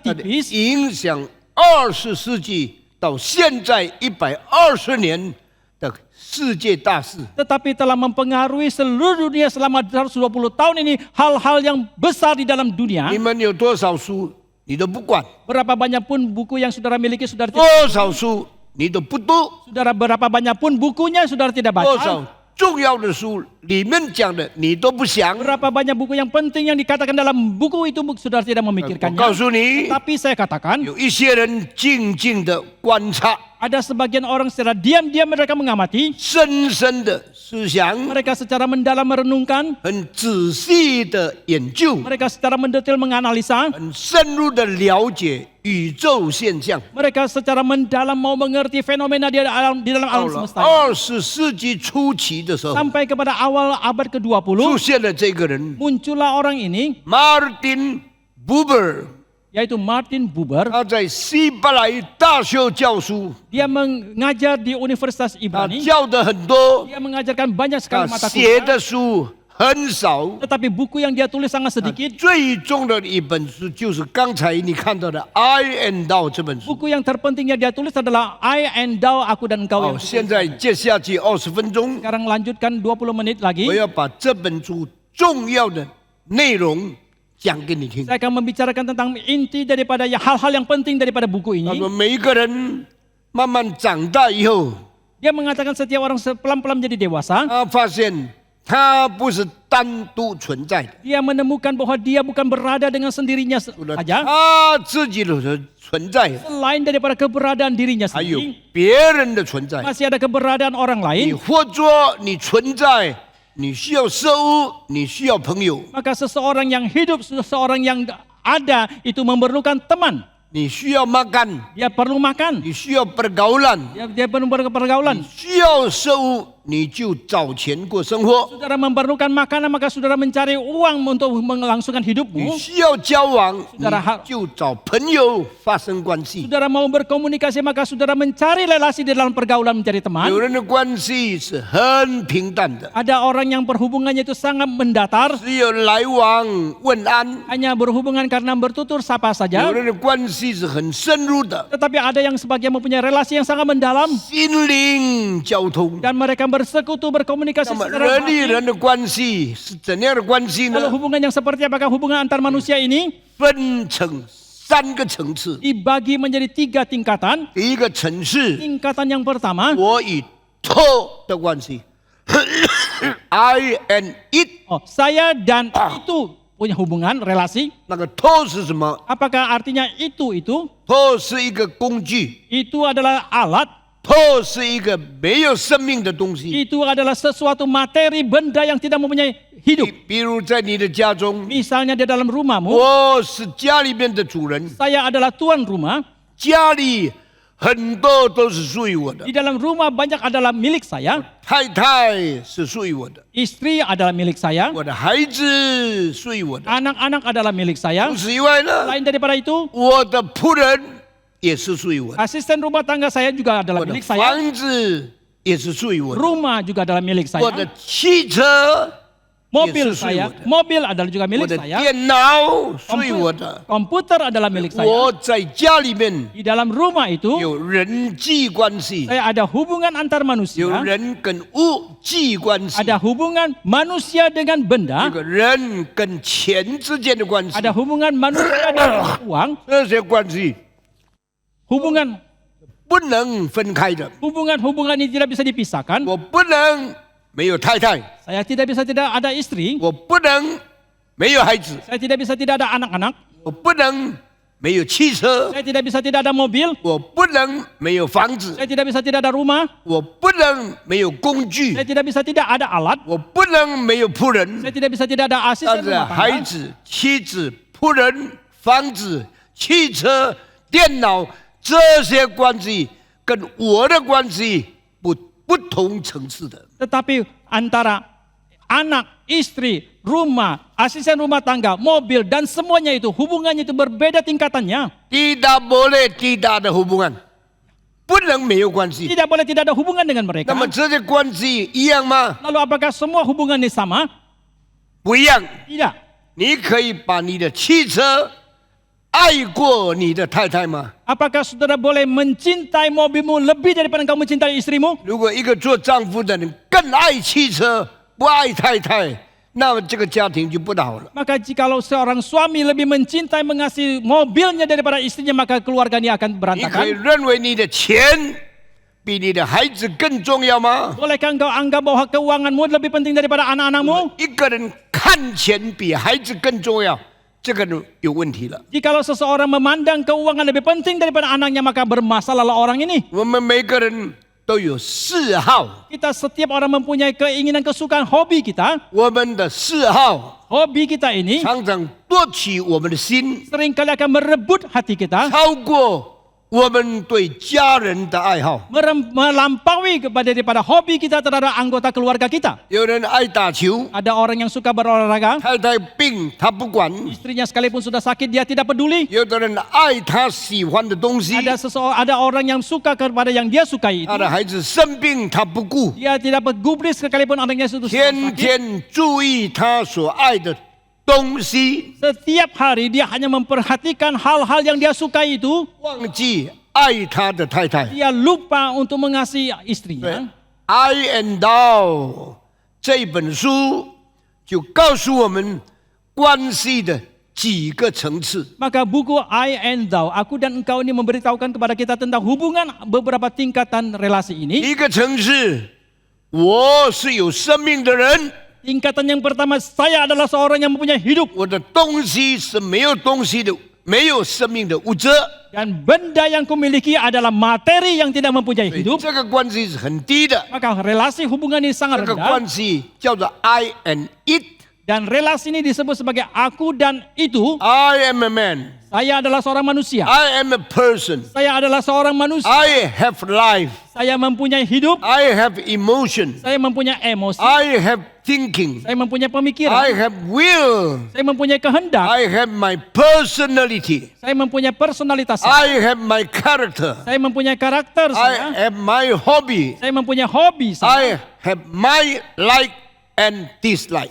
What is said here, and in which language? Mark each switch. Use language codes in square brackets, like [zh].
[zh] 它的 [id] tipis, [zh] 影响20世纪到现在120年的世界大事。 [id] tetapi telah mempengaruhi seluruh dunia selama 120 tahun ini, hal-hal yang besar di dalam dunia. [zh] 你们有多少书，你都不管； [id] Berapa banyak pun buku yang saudara miliki, saudara [zh] 多 [id] tidak, [zh] 少书你都不读； [id] saudara berapa banyak pun bukunya saudara tidak [zh] 多少重要的书里面讲的你都不想。 [id] Berapa banyak buku yang penting yang dikatakan dalam buku itu saudara tidak [zh] 我 [id] memikirkannya. [zh] 告诉你， [id] Tapi saya katakan, [zh] 有一些人静静的观察， [id] ada sebagian orang secara diam-diam mereka mengamati, [zh] 深深的思想， [id] mereka secara mendalam merenungkan, [zh] 很仔细的研究， [id] mereka secara mendetail menganalisa, [zh] 很深入的了解宇宙现象。 [id] mereka secara mendalam mau mengerti fenomena di dalam [zh] 到 [id] alam [zh] 了 [id] semesta. [zh] 20世纪初期的时候， [id] Sampai kepada awal abad [zh] 出 [id] ke-20, [zh] 现了这个人 [id] muncullah orang ini, [zh] Martin Buber， [id] yaitu Martin Buber. [zh] 他在希伯来大学教书， [id] Dia mengajar di Universitas [zh] 他 [id] Ibrani. [zh] 教的很多， [id] Dia mengajarkan banyak [zh] 他 [id] sekali mata [zh] 写 [id] kuliah. [zh] 的书很少。 [id] Tetapi buku yang dia tulis sangat sedikit. [zh] 最重要的一本书就是刚才你看到的《I and Thou》这本书。 [id] Buku yang terpenting yang dia tulis adalah I and Thou, aku dan kau [zh] 好， [id] yang [zh] 现在接下去20分钟， [id] Sekarang lanjutkan 20 menit [zh] 我 [id] lagi. [zh] 要把这本书重要的内容讲给你听。 [id] Saya akan membicarakan tentang inti daripada hal-hal yang penting daripada buku [zh] 他说，每一个人慢慢长大以后， [id] Dia mengatakan setiap orang pelan-pelan menjadi dewasa. [zh] 他发现他不是单独存在的， [id] Dia menemukan bahwa dia bukan berada dengan sendirinya [zh] 除了 [id] saja. [zh] 他自己的存在， [id] Selain daripada keberadaan dirinya [zh] 还有 [id] sendiri, [zh] 别人的存在。 [id] masih ada keberadaan orang [zh] 你 [id] lain. [zh] 活着，你存在，你需要食物，你需要朋友， [id] Maka seseorang yang hidup, seseorang yang ada itu memerlukan teman. [zh] 你需要 [id] makan， Dia perlu makan. [zh] 你需要 [id] pergaulan， Dia perlu pergaulan. [zh] 需要食物，你就找钱过生活。 [id] Saudara memerlukan makanan, maka saudara mencari uang untuk melangsungkan [zh] 你 [id] hidupmu. [zh] 需要交往，你 [id] Saudara [zh] 就找朋友发生关系。 [id] Saudara mau berkomunikasi, maka saudara mencari relasi di dalam pergaulan, mencari teman. [zh] 有人的关系是很平淡的， [id] Ada orang yang perhubungannya itu sangat mendatar, [zh] 只有来往问安； [id] hanya berhubungan karena bertutur sapa [zh] 有 [id] saja. [zh] 人的关系是很深入的， [id] Tetapi ada yang sebagian mempunyai relasi yang sangat mendalam [zh] 心灵交通。 [id] dan mereka bersekutu, berkomunikasi [zh] 那么 [id] secara [zh] 人与 [id] batin. [zh] 人的关系是怎样的关系 [id] Kalau hubungan yang seperti apakah hubungan antar manusia ini [zh] 分成3个层次。 [id] dibagi menjadi 3 tingkatan. [zh] 第一个层次， [id] Tingkatan yang pertama, [zh] 我与他的关系， [en] I and it。 [id] saya dan itu punya hubungan, relasi. [zh] 那个他是什么？ [id] Apakah artinya itu? [zh] 他是一个工具， [id] Itu adalah alat. [zh] 他是一个没有生命的东西。 [id] Itu adalah sesuatu materi, benda yang tidak mempunyai hidup. [zh] 比如在你的家中， [id] Misalnya di dalam rumahmu, [zh] 我是家里面的主人， [id] saya adalah tuan rumah. [zh] 家里很多都是属于我的 [id] Di，dalam rumah banyak adalah milik saya. [zh] 太太是属于我的， [id] Istri adalah milik saya. [zh] 我的孩子属于我的。 [id] Anak-anak adalah milik saya. [zh] 除此以外呢， [id] Selain daripada itu, [zh] 我的仆人也是属于我的， [id] asisten rumah tangga saya juga [zh] 我 [id] adalah [zh] 的 [id] milik saya. [zh] 房子也是属于我的， [id] Rumah juga adalah milik [zh] 我的 [id] saya. [zh] 汽车 [id] Mobil [zh] 也是属于 [id] saya, [zh] 我的， [id] mobil adalah juga [zh] 我 [id] milik [zh] 的 [id] saya. [zh] 电脑属于我的。 [id] Komputer adalah milik saya. [zh] 我在家里面 [id] Di dalam rumah itu, [zh] 有人际关系， [id] saya ada hubungan antar [zh] 有 [id] manusia. [zh] 人跟物际关系， [id] Ada hubungan manusia dengan [zh] 这 [id] benda. [zh] 个人跟钱之间的关系， [id] Ada hubungan manusia dengan uang. [zh] 这些关系 [id] Hubungan [zh] 不能分开的。 [id] hubungan ini tidak bisa dipisahkan. [zh] 我不能没有太太， [id] Saya tidak bisa tidak ada istri. [zh] 我不能没有孩子， [id] Saya tidak bisa tidak ada anak-anak. [zh] 我不能没有汽车， [id] Saya tidak bisa tidak ada mobil. [zh] 我不能没有房子， [id] Saya tidak bisa tidak ada rumah. [zh] 我不能没有工具 [id] Saya，tidak bisa tidak ada alat. [zh] 我不能没有仆人。 [id] Saya tidak bisa tidak ada [zh] 但 [id] asisten [zh] 是 [id] rumah [zh] 孩 [id] tangga. [zh] 子、妻子、仆人、房子、汽车、电脑这些关系跟我的关系不同层次的。 [id] Tetapi antara anak, istri, rumah, asisten rumah tangga, mobil dan semuanya itu hubungannya itu berbeda tingkatannya. Tidak boleh tidak ada hubungan. [zh] 不能没有关系。 [id] Tidak boleh tidak ada hubungan dengan [zh] 那 [id] mereka. [zh] 么这些关系一样吗？ [id] Lalu apakah semua hubungan ini sama? [zh] 不一样。 [id] Tidak. [zh] 你可以把你的汽车爱过你的太太吗？ [id] Apakah saudara boleh mencintai mobilmu lebih daripada engkau mencintai istrimu? [zh] 如果一个做丈夫的人更爱汽车，不爱太太，那么这个家庭就不好了。 [id] Maka jikalau seorang suami lebih mencintai mengasihi mobilnya daripada istrinya, maka keluarga ini akan [zh] 你可以 [id] berantakan. [zh] 认为你的钱比你的孩子更重要吗？ [id] Bolehkah engkau anggap bahwa keuanganmu lebih penting daripada anak-anakmu? [zh] 一个人看钱比孩子更重要，这个人有问题了。 [id] Jikalau seseorang memandang keuangan lebih penting daripada anaknya, maka bermasalahlah orang ini. [zh] 我们每个人都有嗜好， [id] Kita setiap orang mempunyai keinginan, kesukaan, hobi kita. [zh] 我们的嗜好 [id] Hobi kita ini [zh] 常常夺取我们的心， [id] seringkali akan merebut hati kita, [zh] 超过我们对家人的爱好。 [id] melampaui daripada hobi kita terhadap anggota keluarga kita. [zh] 有人爱打球， [id] Ada orang yang suka berolahraga, [zh] 太太病他不管； [id] istrinya sekalipun sudah sakit dia tidak peduli. [zh] 有的人爱他喜欢的东西， [id] Ada orang yang suka kepada yang dia sukai itu. [zh] 他的孩子生病他不顾， [id] Dia tidak bergubris sekalipun anaknya sudah [zh] 天 [id] sakit. [zh] 天注意他所爱的东西， [id] Setiap hari dia hanya memperhatikan hal-hal yang dia sukai itu. [zh] 忘记爱他的太太。 [id] Dia lupa untuk mengasihi [zh] 对 [id] istrinya. [zh] ，I and Thou 这一本书就告诉我们关系的几个层次。 [id] Maka buku I and Thou, aku dan engkau ini memberitahukan kepada kita tentang hubungan beberapa tingkatan relasi ini. [zh] 一个层次，我是有生命的人， [id] Tingkatan yang pertama, saya adalah seorang yang mempunyai hidup. [zh] 我的东西是没有东西的，没有生命的物质。 [id] Dan benda yang kumiliki adalah materi yang tidak mempunyai [zh] 对 [id] hidup. [zh] 这个关系是很低的， [id] Maka relasi hubungan ini [zh] 这 [id] sangat [zh] 个 [id] rendah. [zh] 关系叫做 [en] I and it。 [id] Dan relasi ini disebut sebagai aku dan itu. [en] I am a man. [id] Saya adalah seorang manusia. [en] I am a person. [id] Saya adalah seorang manusia. [en] I have life. [id] Saya mempunyai hidup. [en] I have emotion. [id] Saya mempunyai emosi. [en] I have thinking. [id] Saya mempunyai pemikiran. [en] I have will. [id] Saya mempunyai kehendak. [en] I have my personality. [id] Saya mempunyai personalitas. [en] I have my character. [id] Saya mempunyai karakter saya. [en] I have my hobby. [id] Saya mempunyai hobi saya. [en] have my like and dislike.